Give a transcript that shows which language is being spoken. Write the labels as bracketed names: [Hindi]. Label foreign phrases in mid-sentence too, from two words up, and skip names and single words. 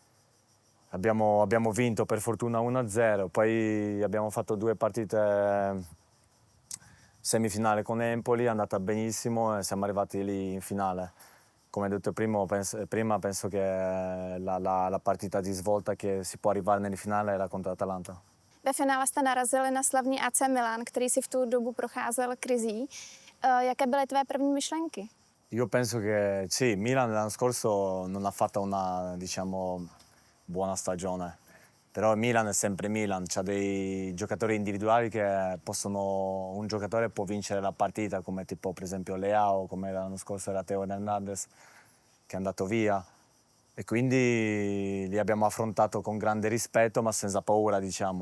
[Italian] Abbiamo vinto per fortuna 1-0, poi abbiamo fatto 2 partite semifinale con Empoli, è andata benissimo e siamo arrivati lì in finale. Come detto prima, penso che la partita di svolta che si può arrivare nel finale era contro l'Atalanta. [Czech] Ve finále jste narazili na slavný AC Milan, který si v tu dobu procházel krizí. Jaké byly tvé první myšlenky? [Italian] Io penso che sì, Milan l'anno scorso non ha fatto una, diciamo, buona stagione, però Milan è sempre Milan, c'ha dei giocatori individuali che un giocatore può vincere la partita, come tipo per esempio Leao, come l'anno scorso era Theo Hernandez che è andato via, e quindi li abbiamo affrontato con grande rispetto ma senza paura, diciamo.